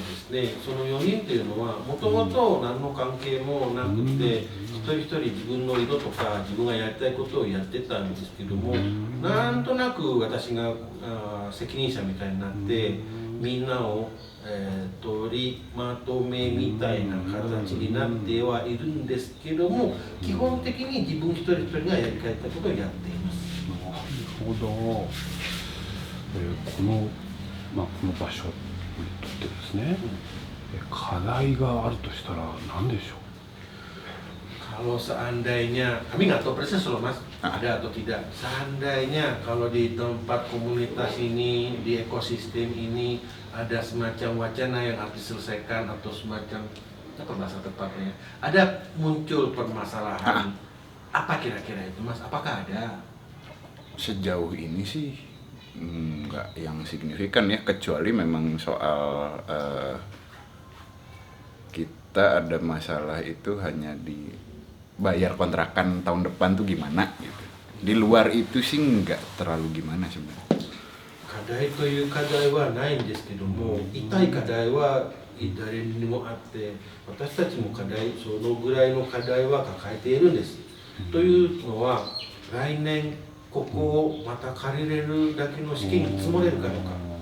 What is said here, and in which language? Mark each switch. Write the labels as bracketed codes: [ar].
[ja] でその4人っていうのはもともと何の関係もなくて、一人一人自分の色とか自分がやりたいことをやってたんですけども、なんとなく私が責任者みたいになってみんなを、取りまとめみたいな形になってはいるんですけども、基本的に自分一人一人がやりたいことをやっています。なるほど。この場所にとってですね、課題があるとしたら何でしょう。 [id] Kalau seandainya, kami nggak tahu persis loh Mas, ada atau tidak. Seandainya kalau di tempat komunitas ini, di ekosistem ini ada semacam wacana yang harus diselesaikan atau semacam apa bahasa tepatnya, ada muncul permasalahan, apa kira-kira itu Mas? Apakah ada? Sejauh ini sih nggak yang signifikan ya, kecuali memang soal kita ada masalah itu hanya di bayar kontrakan tahun depan tuh gimana gitu. Di luar itu sih nggak terlalu gimana sebenarnya. [ja] 課題という課題はないんですけども、痛い課題は誰にもあって、私たちもそのぐらいの課題は抱えているんです。というのは、来年ここをまた借りれるだけの資金積もれるかどうか。